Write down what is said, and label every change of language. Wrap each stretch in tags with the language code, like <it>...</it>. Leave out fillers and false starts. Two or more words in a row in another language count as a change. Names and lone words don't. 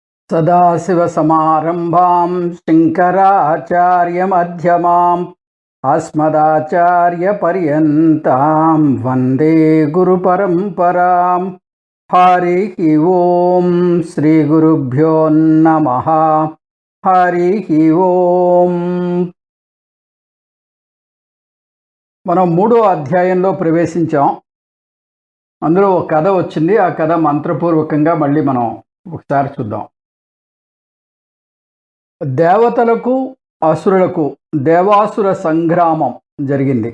<sa>सदाशिवसमारम्भां शङ्कराचार्यमध्यमाम् अस्मदाचार्यपर्यन्तां वन्दे गुरुपरम्परां। हरिः ओं श्रीगुरुभ्यो नमः। हरिः ओं।</sa> <te>మనం మూడో అధ్యాయంలో ప్రవేశించాం. అందులో ఒక కథ వచ్చింది. ఆ కథ మంత్రపూర్వకంగా మళ్ళీ మనం ఒకసారి చూద్దాం. దేవతలకు అసురులకు దేవాసుర సంగ్రామం జరిగింది.</te>